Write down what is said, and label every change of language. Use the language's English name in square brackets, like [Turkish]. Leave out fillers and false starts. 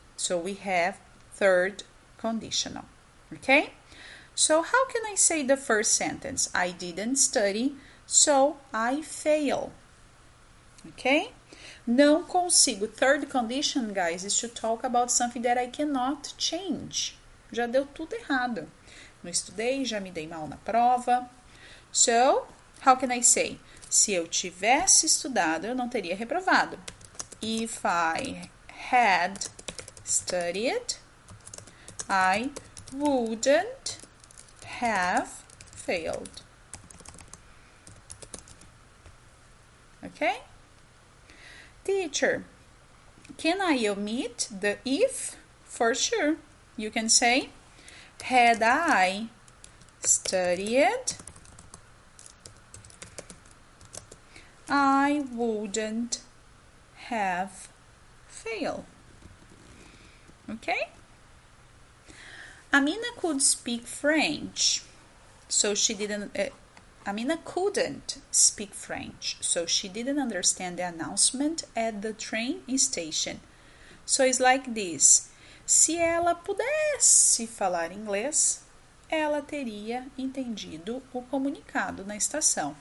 [English] So we have third conditional. Okay? So how can I say the first sentence? I didn't study, so I fail. Okay? [Portuguese] Não consigo. [English] Third condition, guys, is to talk about something that I cannot change. [Portuguese] Já deu tudo errado. Não estudei, já me dei mal na prova. [English] So, how can I say? [Portuguese] Se eu tivesse estudado, eu não teria reprovado. [English] If I had studied, I wouldn't have failed. Okay? Teacher, can I omit the if? For sure. You can say, had I studied, I wouldn't have failed. Okay? Amina could speak French, so she didn't. Amina couldn't speak French, so she didn't understand the announcement at the train station. So it's like this: [Portuguese] se ela pudesse falar inglês, ela teria entendido o comunicado na estação.